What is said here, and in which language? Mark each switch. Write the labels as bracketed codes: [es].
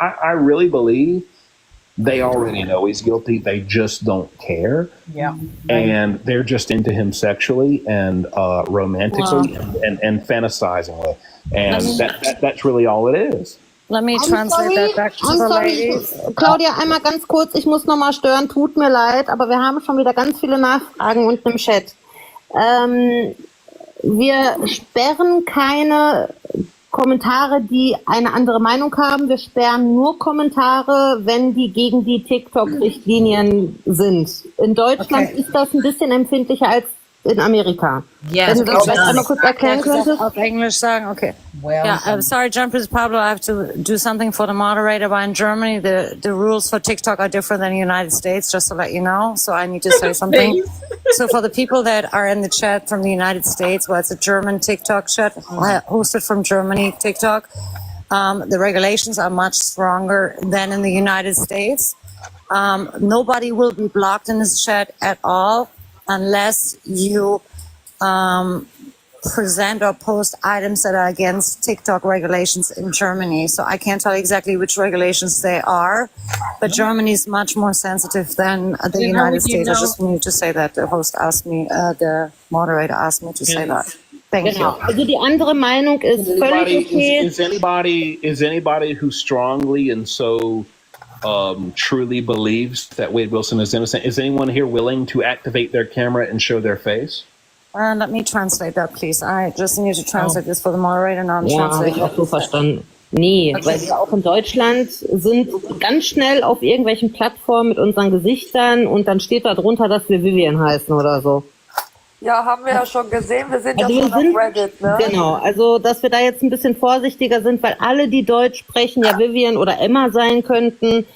[en] I really believe they already know he's guilty. They just don't care. Yeah. And they're just into him sexually and romantically and fantasizing with. And that's really all it is. Let me translate that back to the ladies. [de] Claudia, einmal ganz kurz, ich muss nochmal stören, tut mir leid, aber wir haben schon wieder ganz viele Nachfragen unten im Chat. Wir sperren keine Kommentare, die eine andere Meinung haben. Wir sperren nur Kommentare, wenn die gegen die TikTok-Richtlinien sind. In Deutschland ist das ein bisschen empfindlicher als in Amerika. [en] Yes, [de] Wenn du das vielleicht einmal kurz erklären könntest. Auf Englisch sagen, okay. [en] Well, Yeah, I'm sorry, Jumpers Pablo, I have to do something for the moderator. But in Germany, the rules for TikTok are different than the United States, just to let you know. So I need to say something. So for the people that are in the chat from the United States, well, it's a German TikTok chat hosted from Germany, TikTok. The regulations are much stronger than in the United States. Nobody will be blocked in this chat at all unless you present or post items that are against TikTok regulations in Germany. So I can't tell exactly which regulations they are, but Germany is much more sensitive than the United States. I just need to say that the host asked me, the moderator asked me to say that. Thank you. [de] Also die andere Meinung ist völlig okay. [en] Is anybody who strongly and so truly believes that Wade Wilson is innocent, is anyone here willing to activate their camera and show their face? Let me translate that, please. I just need to translate this for the moderator. Now I'm [de] Habe ich auch so verstanden. Nee, weil wir auch in Deutschland sind ganz schnell auf irgendwelchen Plattformen mit unseren Gesichtern und dann steht da drunter, dass wir Vivian heißen oder so. Ja, haben wir ja schon gesehen. Wir sind Also ja schon auf Reddit, ne? Genau, also dass wir da jetzt ein bisschen vorsichtiger sind, weil alle, die Deutsch sprechen, ja Vivian oder Emma sein könnten.